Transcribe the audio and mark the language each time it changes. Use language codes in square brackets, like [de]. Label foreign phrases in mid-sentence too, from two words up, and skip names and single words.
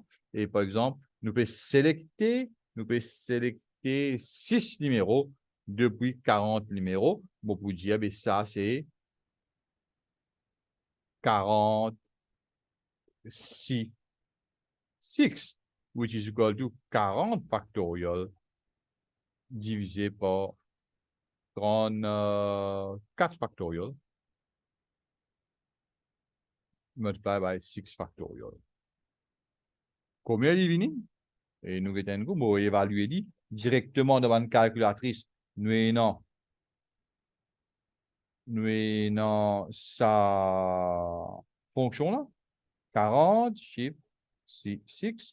[fr] Et par exemple, nous pouvons sélecter 6 numéros depuis 40 numéros. Bon, pour dire, ça, c'est 46, 6, [en] which is equal to 40 factorial [fr] divisé par [en] 34 factorial multiplied by 6 factorial. [fr] Combien il vient? Et nous avons évalué directement devant une calculatrice. Nous avons sa fonction là. 40 chiffre 6.